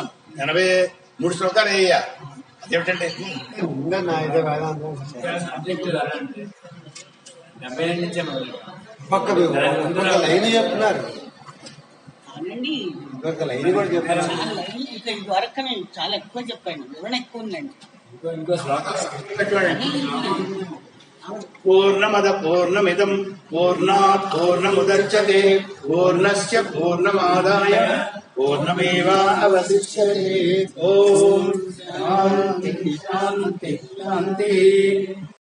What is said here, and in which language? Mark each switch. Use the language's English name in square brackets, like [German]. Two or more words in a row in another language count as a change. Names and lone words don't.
[Telugu] 83 శ్లోకాలు అయ్యా. అదేమిటండి? చెప్తున్నారు వరకు నేను చాలా ఎక్కువ చెప్పాను, వివరణ ఎక్కువ ఉందండి. [Sanskrit] पूर्णमद पूर्णमिदं पूर्णात् पूर्णमुदच्यते पूर्णस्य पूर्णमादाय पूर्णमेवावशिष्यते. ओं शान्ति शान्ति शान्ति.